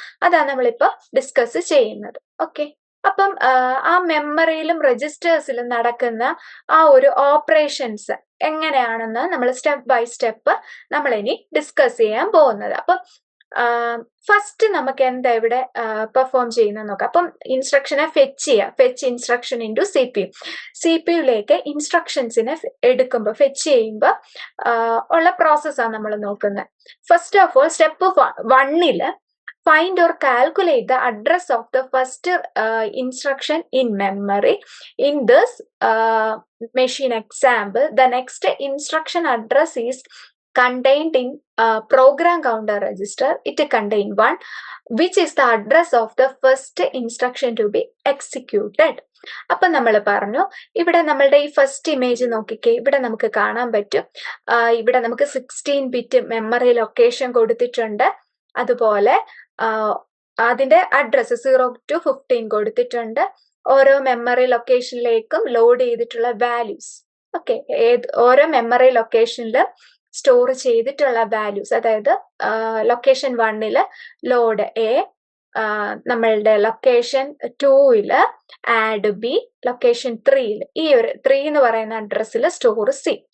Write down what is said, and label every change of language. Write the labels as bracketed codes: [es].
[ml] അതാണ് നമ്മളിപ്പോ ഡിസ്കസ് ചെയ്യുന്നത്. ഓക്കെ, അപ്പം ആ മെമ്മറിയിലും രജിസ്റ്റേഴ്സിലും നടക്കുന്ന ആ ഒരു ഓപ്പറേഷൻസ് എങ്ങനെയാണെന്ന് നമ്മൾ സ്റ്റെപ്പ് ബൈ സ്റ്റെപ്പ് നമ്മൾ ഇനി ഡിസ്കസ് ചെയ്യാൻ പോകുന്നത്. അപ്പം ഫസ്റ്റ് നമുക്ക് എന്താ ഇവിടെ പെർഫോം ചെയ്യുന്നത് നോക്കാം. അപ്പം ഇൻസ്ട്രക്ഷനെ ഫെച്ച് ചെയ്യുക, ഫെച്ച് ഇൻസ്ട്രക്ഷൻ ഇൻറ്റു CPU ഇൻസ്ട്രക്ഷൻസിനെ എടുക്കുമ്പോൾ ഫെച്ച് ചെയ്യുമ്പോൾ ഉള്ള പ്രോസസ്സാണ് നമ്മൾ നോക്കുന്നത്. [en] First of all step 1 find or calculate the address of the first instruction in memory. In this machine example, the next instruction address is contained in program counter register. It contains 1, which is the address of the first instruction to be executed. [ml] അപ്പം നമ്മൾ പറഞ്ഞു, ഇവിടെ നമ്മളുടെ ഈ first image നോക്കിക്കേ, ഇവിടെ നമുക്ക് കാണാൻ പറ്റും, ഇവിടെ നമുക്ക് 16-bit മെമ്മറി ലൊക്കേഷൻ കൊടുത്തിട്ടുണ്ട്. അതുപോലെ അതിന്റെ അഡ്രസ് 0 to 15 കൊടുത്തിട്ടുണ്ട്. ഓരോ മെമ്മറി ലൊക്കേഷനിലേക്കും ലോഡ് ചെയ്തിട്ടുള്ള വാല്യൂസ്, ഓക്കെ, ഓരോ മെമ്മറി ലൊക്കേഷനിൽ സ്റ്റോർ ചെയ്തിട്ടുള്ള വാല്യൂസ്, അതായത് ലൊക്കേഷൻ 1 ലോഡ് എ, നമ്മളുടെ ലൊക്കേഷൻ 2 ആഡ് ബി, ലൊക്കേഷൻ 3 ഈ ഒരു 3 എന്ന് പറയുന്ന അഡ്രസ്സിൽ സ്റ്റോർ സി.